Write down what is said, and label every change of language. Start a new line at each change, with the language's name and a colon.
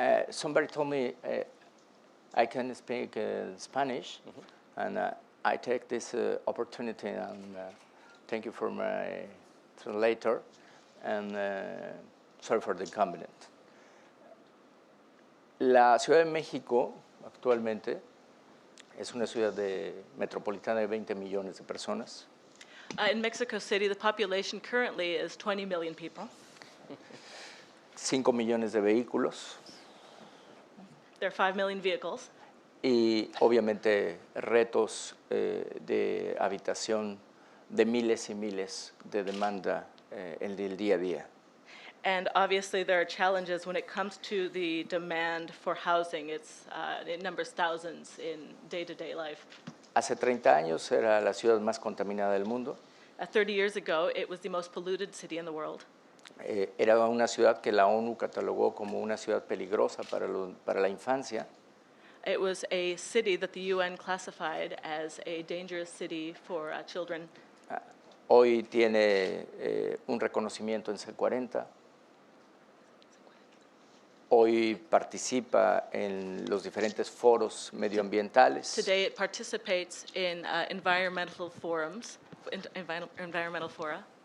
English: Somebody told me I can speak Spanish, and I take this opportunity, and thank you for my translator, and sorry for the inconvenience.
Spanish: La Ciudad de México actualmente es una ciudad metropolitana de 20 millones de personas.
English: In Mexico City, the population currently is 20 million people.
Spanish: 5 millones de vehículos.
English: There are 5 million vehicles.
Spanish: Y obviamente retos de habitación de miles y miles de demanda en el día a día.
English: And obviously there are challenges when it comes to the demand for housing. It numbers thousands in day-to-day life.
Spanish: Hace 30 años era la ciudad más contaminada del mundo.
English: 30 years ago, it was the most polluted city in the world.
Spanish: Era una ciudad que la ONU catalogó como una ciudad peligrosa para la infancia.
English: It was a city that the UN classified as a dangerous city for children.
Spanish: Hoy tiene un reconocimiento en C40. Hoy participa en los diferentes foros medioambientales.
English: Today it participates in environmental forums, environmental fora.